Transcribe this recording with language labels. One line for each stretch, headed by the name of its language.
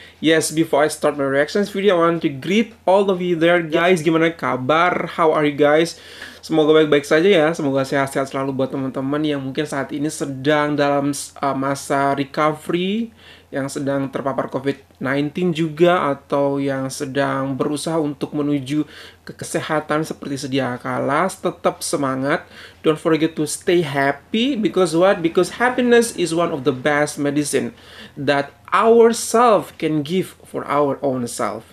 English: Yes, before I start my reactions video, I want to greet all of you there guys.
Indonesian: Gimana kabar?
English: How are you guys?
Indonesian: Semoga baik-baik saja ya, semoga sehat-sehat selalu buat teman-teman yang mungkin saat ini sedang dalam masa recovery, yang sedang terpapar COVID-19 juga, atau yang sedang berusaha untuk menuju ke kesehatan seperti sedia kala. Tetap semangat,
English: don't forget to stay happy, because what? Because happiness is one of the best medicine that our self can give for our own self.